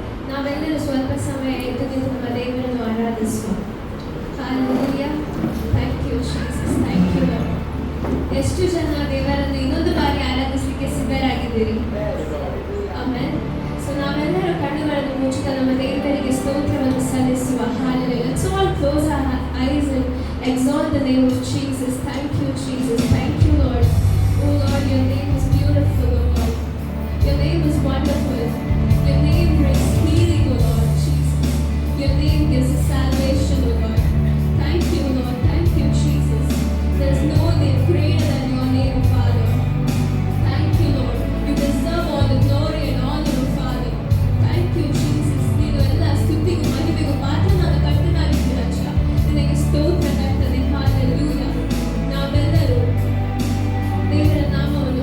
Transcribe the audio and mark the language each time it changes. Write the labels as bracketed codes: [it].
[kn] ನಾವೆಲ್ಲರೂ ಸ್ವಲ್ಪ ಸಮಯ ಎದ್ದು ನಿಂತು ನಮ್ಮ ದೇವರನ್ನು ಆರಾಧಿಸುವ. [en] Hallelujah. Thank you Jesus. Thank you Lord. [kn] ಎಷ್ಟು ಜನ ದೇವರನ್ನು ಇನ್ನೊಂದು ಬಾರಿ ಆರಾಧಿಸಲಿಕ್ಕೆ ಸಿದ್ಧರಾಗಿದ್ದೀರಿ? ಆಮೆನ್. ಸೊ ನಾವೆಲ್ಲರೂ ಕಣ್ಣುಗಳನ್ನು ಮುಚ್ಚುತ್ತಾ ನಮ್ಮ ದೇವರಿಗೆ ಸ್ತೋತ್ರವನ್ನು ಸಲ್ಲಿಸುವ. [en] Hallelujah. Let's all close our eyes and exalt the name of Jesus. Thank you Jesus. Thank you Lord. Oh Lord, your name is beautiful, oh Lord. Your name is wonderful. Your name brings healing, oh Lord Jesus. Your name gives salvation, oh Lord. Thank you Lord. Thank you Jesus. There is no name greater than your name, Father. Thank you Lord. You deserve all the glory and honor, oh Father. Thank you Jesus. [kn] ನೀನು ಎಲ್ಲ ಸ್ತುತಿಗೂ ಮಹಿಮೆಗೂ ಪಾತ್ರನಾದ ಕರ್ತನಾಗಿದ್ದೀ ರಾಜ. ನಿನಗೆ ಸ್ತೋತ್ರ ಕರ್ತನೆ. Hallelujah. ನಾವೆಲ್ಲರೂ ದೇವರ ನಾಮ